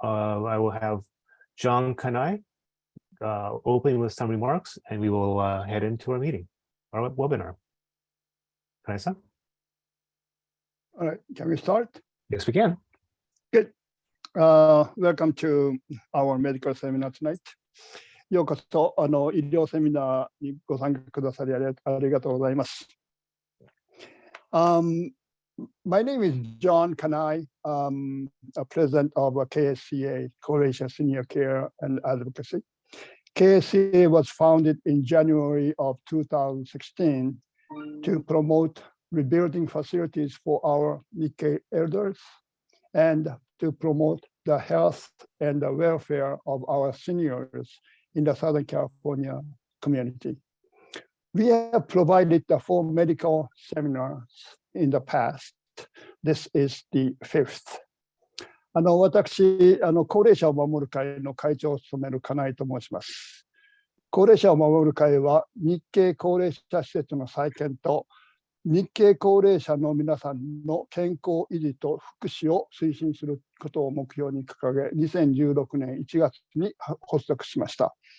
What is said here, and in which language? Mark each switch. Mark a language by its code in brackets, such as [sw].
[en] I will have John Kanai open with some remarks, and we will head into our meeting, our webinar. Kanai-san? All right, can we start? Yes, we can. Good. Welcome to our medical seminar tonight. [ja] ようこそ医療セミナーにご参加くださりありがとうございます。 [en] My name is John Kanai, a president of KSCA, Croatia Senior Care and Advocacy. KSCA was founded in January of 2016 to promote rebuilding facilities for our Nikkei elders and to promote the health and the welfare of our seniors in the Southern California community. We have provided the 4 medical seminars in the past. This is the 5th. [ja] 私、高齢者を守る会の会長を務める金井と申します。高齢者を守る会は日系高齢者施設の再建と日系高齢者の皆さんの健康維持と福祉を推進することを目標に掲げ、2016年1月に発足しました。